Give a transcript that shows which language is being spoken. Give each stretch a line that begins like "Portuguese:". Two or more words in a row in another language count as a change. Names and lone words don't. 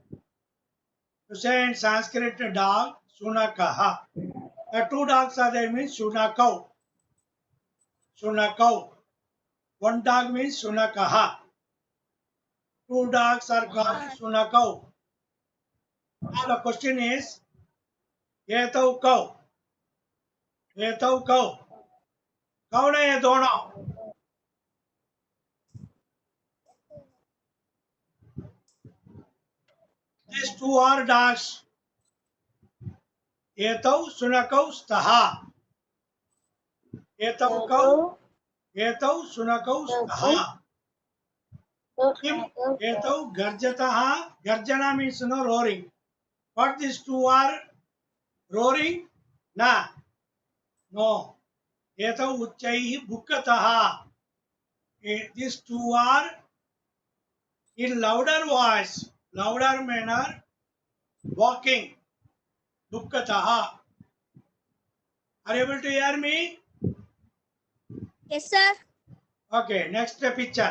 English: To say in Sanskrit dog, sunakaha. The two dogs are there means sunakau. Sunakau. One dog means sunakaha. Two dogs are called sunakau. Now the question is,
Sanskrit: एतौ कौ. एतौ कौ.
English: कौन है ये दोनों? These two are dogs.
Sanskrit: एतौ शुनकौ स्तः. एतौ कौ। एतौ शुनकौ स्तः. किम् एतौ गर्जतः.
English: Garjana means no roaring. What these two are roaring? Na. No.
Sanskrit: एतौ उच्चैः बुक्कतः.
English: These two are in louder voice, louder manner, walking. Bukkataha. Are you able to hear me? Yes, sir. Okay, next picture.